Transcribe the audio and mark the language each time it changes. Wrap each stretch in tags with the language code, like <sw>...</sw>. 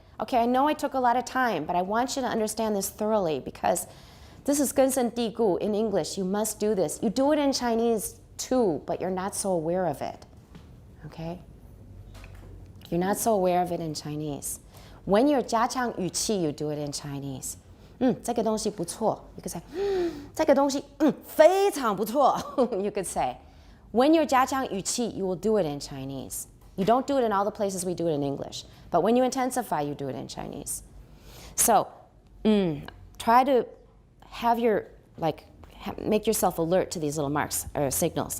<en>Okay, I know I took a lot of time, but I want you to understand this thoroughly because this is</en> <zh>根深蒂固</zh> <en>in English. You must do this. You do it in Chinese too, but you're not so aware of it. Okay? You're not so aware of it in Chinese. When you're</en> <zh>加强语气,</zh> <en>you do it in Chinese.</en> <zh>这个东西不错.</zh> <en>You could say,</en> <zh>这个东西非常不错.</zh> <en>You could say. When you're</en> <zh>加强语气,</zh> <en>you will do it in Chinese. You don't do it in all the places we do it in English. But when you intensify, you do it in Chinese. So, try to have your, make yourself alert to these little marks or signals.</en>